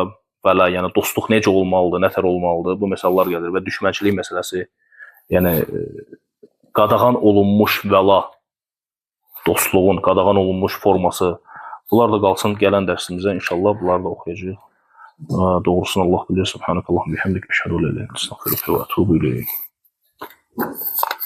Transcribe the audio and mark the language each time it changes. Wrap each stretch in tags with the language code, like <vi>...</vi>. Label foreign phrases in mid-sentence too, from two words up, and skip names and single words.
<az>Vələ, yəni dostluq necə olmalıdır, nətər olmalıdır, bu misallar gəlir və düşmənçilik məsələsi, yəni qadağan olunmuş vəla, dostluğun qadağan olunmuş forması, bunlar da qalsın gələn dərsimizə inşallah, bunları da oxuyacağıq. Doğrusunu Allah bilir.</az> <ar>سبحانك اللهم وبحمدك، أشهد أن لا إله إلا أنت, أستغفرك وأتوب إليك.</ar>